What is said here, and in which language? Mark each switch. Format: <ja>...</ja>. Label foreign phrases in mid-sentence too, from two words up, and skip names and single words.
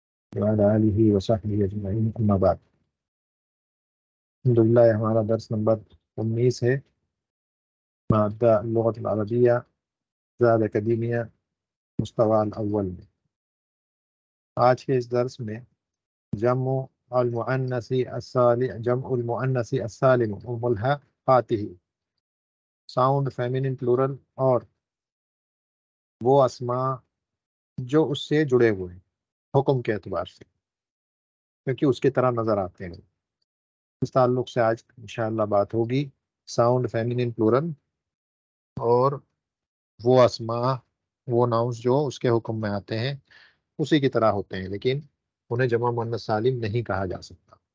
<ar>وعلى آلہ وصحبہ اجمعین، اما بعد۔</ar> <ur>الحمدللہ ہمارا درس نمبر 19 ہے،</ur> <ar>مادہ اللغۃ العربیہ</ar> <ur>زاد اکیڈیمیا</ur> <ar>مستوی الاول</ar> <ur>میں۔ آج کے اس درس میں</ur> <ar>جمع المؤنث السالم وملحقاتہ،</ar> <en>sound feminine plural</en> <ur>اور وہ اسماء جو اس سے جڑے ہوئے ہیں حکم کے اعتبار سے، کیونکہ اس کی طرح نظر آتے ہیں۔ اس تعلق سے آج انشاءاللہ بات ہوگی</ur> <en>sound feminine plural</en> <ur>اور وہ اسماء، وہ ناؤنس جو اس کے حکم میں آتے ہیں اسی کی طرح ہوتے ہیں، لیکن انہیں جمع مؤنث سالم نہیں کہا جا سکتا۔</ur>